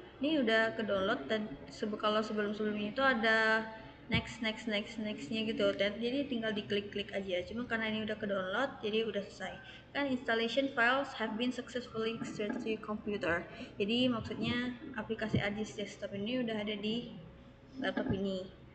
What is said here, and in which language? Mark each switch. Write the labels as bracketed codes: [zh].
[id] Ini udah ke download, dan kalau sebelumnya itu ada nextnya gitu, dan jadi tinggal diklik aja. Cuma karena ini udah ke download, jadi udah selesai. Kan [en] installation files have been successfully extracted to your computer. [id] Jadi maksudnya aplikasi ArcGIS desktop ini udah ada di laptop ini.